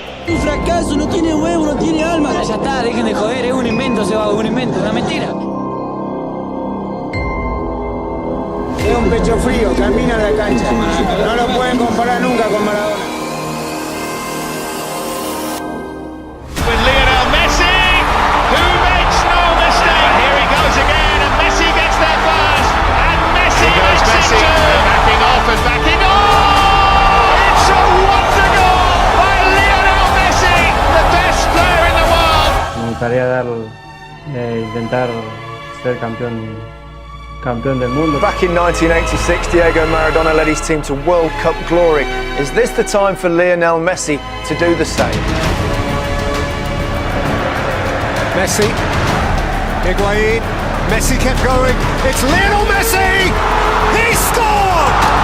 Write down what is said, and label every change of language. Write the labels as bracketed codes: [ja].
[es] Un fracaso, no tiene huevo, no tiene alma. Ya está, dejen de joder, es un invento, se va, un invento, una mentira. Es un pecho frío, camina en la cancha. No lo pueden comparar nunca con Maradona. [en] With Lionel Messi, who makes no mistake. Here he goes again, and Messi gets there first. And Messi makes it too. Backing off and backing on. It's a wonder goal by Lionel Messi, the best player in the world. [es] Me gustaría intentar ser campeón del mundo. [en] Back in 1986, Diego Maradona led his team to World Cup glory. Is this the time for Lionel Messi to do the same? Messi, Higuain, Messi kept going, it's Lionel Messi! He scored!